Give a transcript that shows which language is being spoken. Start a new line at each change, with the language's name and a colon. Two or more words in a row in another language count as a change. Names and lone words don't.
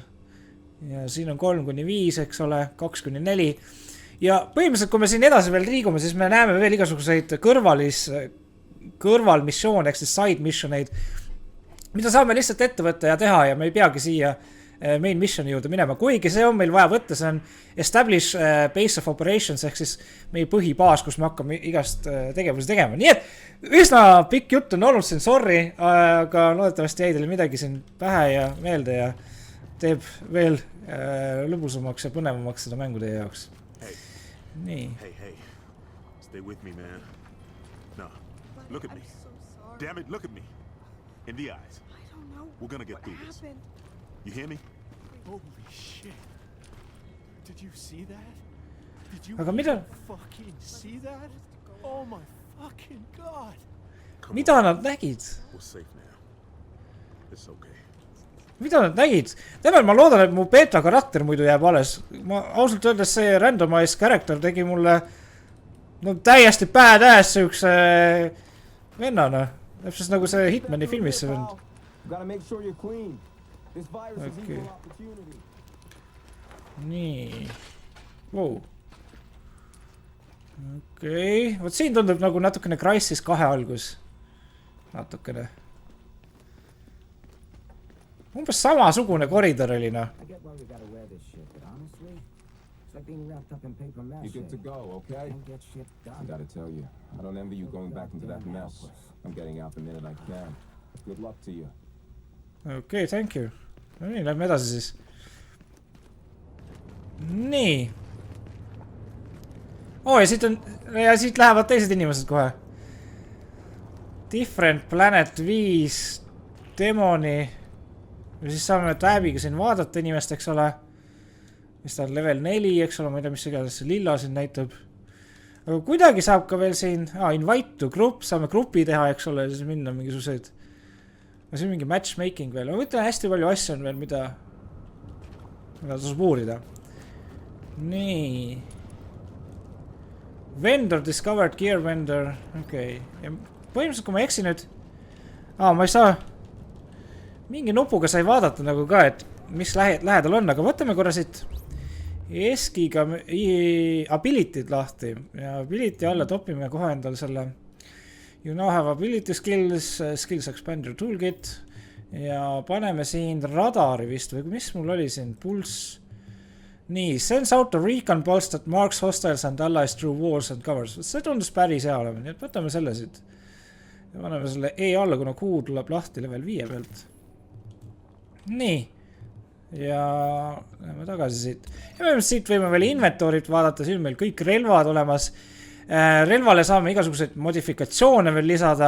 Estonian: Ja siin on 3-5, eks ole, 2-4. Ja põhimõtteliselt, kui me siin edasi veel liigume, siis me näeme veel igasuguseid kõrvalmissioone, ehk siis
English: side missioneid,
Estonian: mida saame lihtsalt ette võtta ja teha ja me ei peagi siia
English: main missioni
Estonian: juurde minema. Kuigi see on meil vaja võtta, see on
English: establish base of operations
Estonian: ehk siis meie põhibaas, kus me hakkame igast tegevusi tegema. Nii et üsna pikk jutt on olnud siin, sorry, aga loodetavasti jäi teile midagi siin pähe ja meelde ja teeb veel lõbusamaks ja põnevamaks seda mängu teie jaoks. Nii.
English: Hey. Stay with me, man. No, look at me. Damn it, look at me. In the eyes. We're gonna get through this. You hear me? Holy shit. Did you see that? Did you
Estonian: Aga mida?
English: fucking see that? Oh my fucking god.
Estonian: Mida nad nägid?
English: We're safe now. It's okay.
Estonian: Mida nad nägid? Temel ma loodan, et mu beta karakter muidu jääb alles. Ma ausalt öeldes see
English: randomized character
Estonian: tegi mulle täiesti badass sihukese vennana. Täpselt nagu see Hitmani filmis see vend. Okay. Nii. Wow. Okei. Vot siin tundub nagu natukene Crysis 2 algus. Natukene. Umbes samasugune koridor oli, noh.
English: You're good to go, okay? I gotta tell you, I don't envy you going back into that mess. I'm getting out the minute I can. Good luck to you. Okay, thank you.
Estonian: No nii, lähme edasi siis. Nii. Ja siit lähevad teised inimesed kohe.
English: Different Planet 5 demoni.
Estonian: Ja siis saame tab'iga siin vaadata inimest, eks ole. Mis ta on level 4, eks ole, ma ei tea, mis igatahes see lilla siin näitab. Aga kuidagi saab ka veel siin,
English: invite to group,
Estonian: saame grupi teha, eks ole, ja siis minna mingisuguseid. See on mingi matchmaking veel. Ma mõtlen, hästi palju asju on veel, mida tasub uurida. Nii.
English: Vendor discovered gear vendor.
Estonian: Okei. Ja põhimõtteliselt, kui ma eksin nüüd. Ma ei saa. Mingi nupuga sai vaadata nagu ka, et mis lähedal on. Aga võtame korra siit Eskiga ability'd lahti. Ja ability alla topime kohe endal selle.
English: You now have ability skills, skills expander toolkit.
Estonian: Ja paneme siin radari vist. Või mis mul oli siin? Pulse. Nii,
English: sends out a recon pulse that marks hostiles and allies through walls and covers.
Estonian: See tundus päris hea olema, nii et võtame selle siit. Ja paneme selle E alla, kuna Q tuleb lahti level 5 pealt. Nii. Ja läheme tagasi siit. Ja siit võime veel inventorit vaadata, siin meil kõik relvad olemas. Relvale saame igasuguseid modifikatsioone veel lisada.